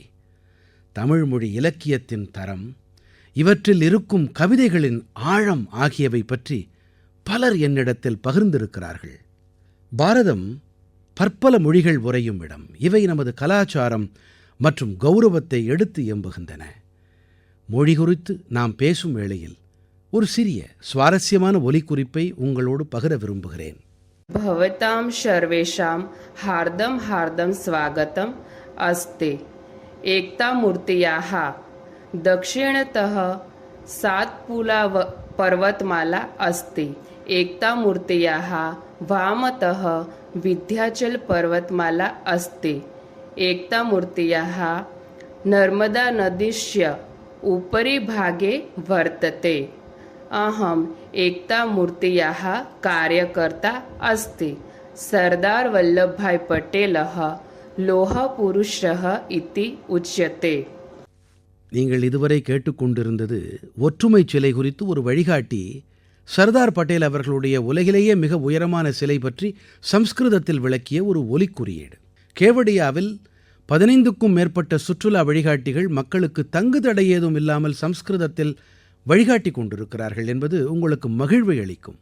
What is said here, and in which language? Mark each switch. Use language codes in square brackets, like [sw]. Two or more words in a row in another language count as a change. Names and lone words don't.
[ta] தமிழ் மொழி இலக்கியத்தின் தரம், இவற்றில் இருக்கும் கவிதைகளின் ஆழம் ஆகியவை பற்றி பலர் என்னிடத்தில் பகிர்ந்திருக்கிறார்கள். பாரதம் பற்பல மொழிகள் உறையும் இடம். இவை நமது கலாச்சாரம் மற்றும் கௌரவத்தை எடுத்து எம்புகின்றன. மொழி குறித்து நாம் பேசும் வேளையில் ஒரு சிறிய சுவாரஸ்யமான ஒலிக்குறிப்பை உங்களோடு பகிர விரும்புகிறேன். [sa] भवतां सर्वेषां हार्दं हार्दं स्वागतम् अस्ति। एकता मूर्त्याः दक्षिणतः सातपुला पर्वतमाला अस्ति। एकता मूर्त्याः वामतः विन्ध्याचल पर्वतमाला अस्ति। एकता मूर्त्याः नर्मदा नदीस्य उपरि भागे वर्तते। अहम् एकता मूर्त्याः कार्यकर्ता अस्ति। सरदार वल्लभभाई पटेलः लोहपुरुषः इति उच्यते. [ta] நீங்கள் இதுவரை கேட்டுக்கொண்டிருந்தது ஒற்றுமை சிலை குறித்து ஒரு வழிகாட்டி சர்தார் பட்டேல் அவர்களுடைய உலகிலேயே மிக உயரமான சிலை பற்றி சம்ஸ்கிருதத்தில் விளக்கிய ஒரு ஒலிக்குறியீடு. கேவடியாவில் 15க்கும் மேற்பட்ட சுற்றுலா வழிகாட்டிகள் மக்களுக்கு தங்கு தடை ஏதும் இல்லாமல் சம்ஸ்கிருதத்தில் வழிகாட்டி கொண்டிருக்கிறார்கள் என்பது உங்களுக்கு மகிழ்வை அளிக்கும்.